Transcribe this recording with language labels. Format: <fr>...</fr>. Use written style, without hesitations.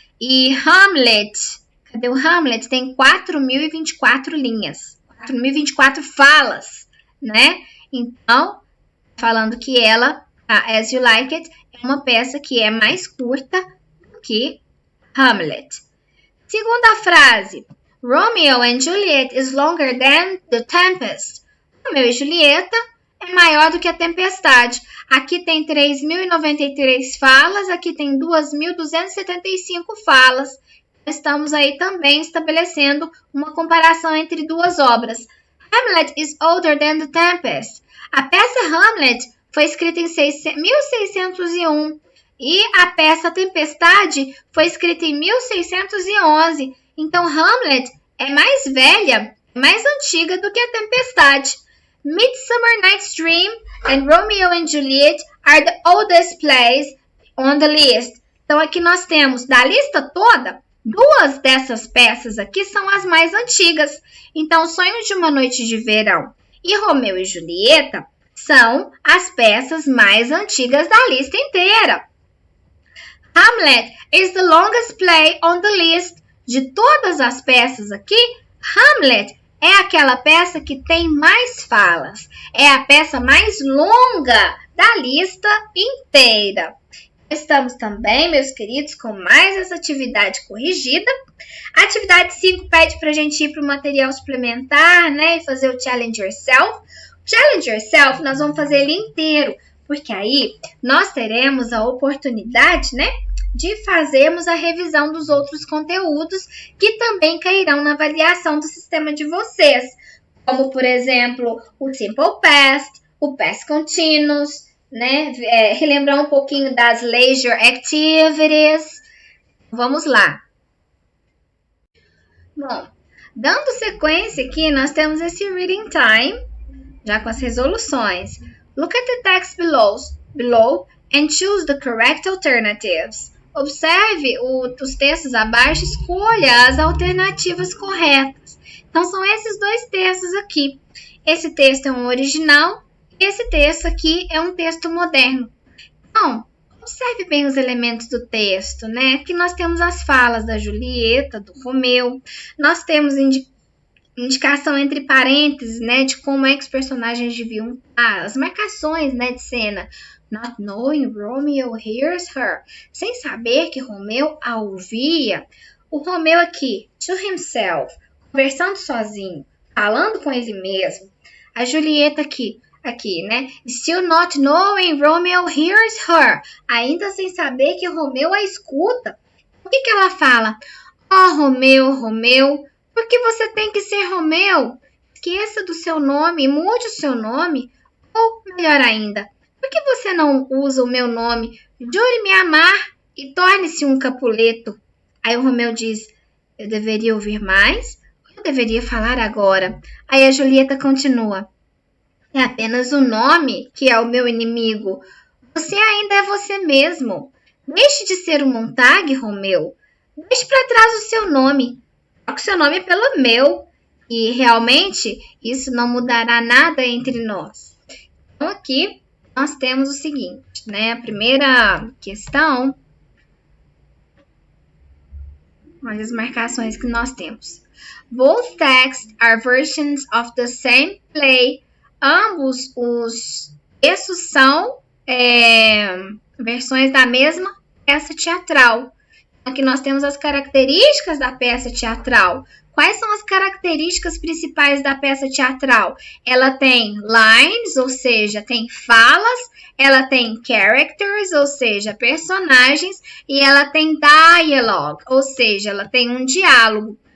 <pt>E Hamlet, cadê o Hamlet? Tem 4.024 linhas, 4.024 falas, né? Então, falando que ela, a As You Like It, é uma peça que é mais curta do que Hamlet. Segunda frase,</pt> <en>Romeo and Juliet is longer than The Tempest.</en> <pt>Romeo e Julieta é maior do que a Tempestade. Aqui tem 3.093 falas, aqui tem 2.275 falas. Estamos aí também estabelecendo uma comparação entre duas obras.</pt> <en>Hamlet is older than The Tempest.</en> <pt>A peça Hamlet foi escrita em 1601 e a peça Tempestade foi escrita em 1611. Então, Hamlet é mais velha, mais antiga do que a Tempestade.</pt> <en>Midsummer Night's Dream and Romeo and Juliet are the oldest plays on the list.</en> <pt>Então, aqui nós temos, da lista toda, 2 dessas peças aqui são as mais antigas. Então, Sonhos de uma Noite de Verão e Romeo e Julieta são as peças mais antigas da lista inteira.</pt> <en>Hamlet is the longest play on the list.</en> <pt>De todas as peças aqui, Hamlet é aquela peça que tem mais falas. É a peça mais longa da lista inteira. Estamos também, meus queridos, com mais essa atividade corrigida. A atividade 5 pede para a gente ir para o material suplementar, né? E fazer o Challenge Yourself. O Challenge Yourself nós vamos fazer ele inteiro, porque aí nós teremos a oportunidade, né? De fazermos a revisão dos outros conteúdos que também cairão na avaliação do sistema de vocês, como, por exemplo, o simple past, o past continuous, né? Relembrar um pouquinho das leisure activities. Vamos lá. Bom, dando sequência aqui, nós temos esse reading time, já com as resoluções.</pt> <en>Look at the text below and choose the correct alternatives.</en> <pt>Observe os textos abaixo, escolha as alternativas corretas. Então, são esses dois textos aqui. Esse texto é um original e esse texto aqui é um texto moderno. Então, observe bem os elementos do texto, né? Aqui nós temos as falas da Julieta, do Romeu. Nós temos indicação entre parênteses, né? De como é que os personagens deviam estar. As marcações, né, de cena.</pt> <en>Not knowing Romeo hears her.</en> <pt>Sem saber que Romeu a ouvia. O Romeu aqui,</pt> <en>to himself,</en> <pt>conversando sozinho, falando com ele mesmo. A Julieta aqui, né?</pt> <en>Still not knowing Romeo hears her.</en> <pt>Ainda sem saber que Romeu a escuta. O que ela fala? Oh, Romeu, por que você tem que ser Romeu? Esqueça do seu nome, mude o seu nome. Ou, melhor ainda, por que você não usa o meu nome? Jure me amar e torne-se um Capuleto. Aí o Romeu diz, eu deveria ouvir mais? Ou eu deveria falar agora? Aí a Julieta continua, é apenas o nome que é o meu inimigo. Você ainda é você mesmo. Deixe de ser o Montague, Romeu. Deixe para trás o seu nome. Troque seu nome pelo meu. E realmente isso não mudará nada entre nós. Então aqui nós temos o seguinte, né? A primeira questão, olha as marcações que nós temos.</pt> <en>Both texts are versions of the same play.</en> <pt>Ambos os textos são versões da mesma peça teatral. Aqui nós temos as características da peça teatral. Quais são as características principais da peça teatral? Ela tem lines, ou seja, tem falas, ela tem characters, ou seja, personagens, e ela tem dialogue, ou seja, ela tem um diálogo.</pt>